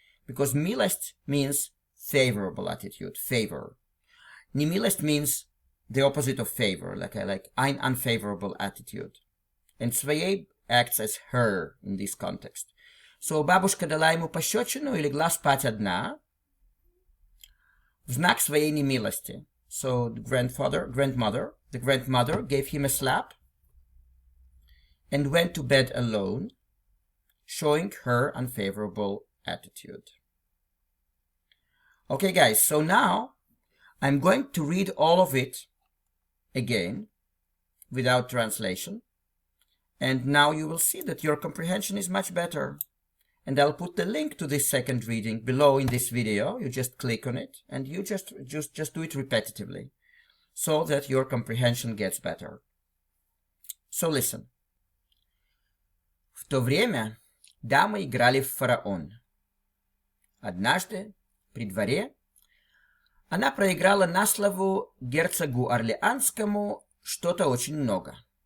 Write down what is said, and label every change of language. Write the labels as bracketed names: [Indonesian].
[English] Because милость means favorable attitude, favor. Немилость means the opposite of favor, like an unfavorable attitude. And своей acts as her in this context. [Russian] So бабушка дала ему пощечину и легла спать одна в знак своей немилости. [English] So the grandmother gave him a slap and went to bed alone, showing her unfavorable attitude. Okay, guys, so now I'm going to read all of it again without translation. And now you will see that your comprehension is much better. And I'll put the link to this second reading below in this video. You just click on it and you just do it repetitively so that your comprehension gets better. So listen. [Russian] В то время дамы играли в фараон. Однажды при дворе она проиграла на славу герцогу Орлеанскому что-то очень много.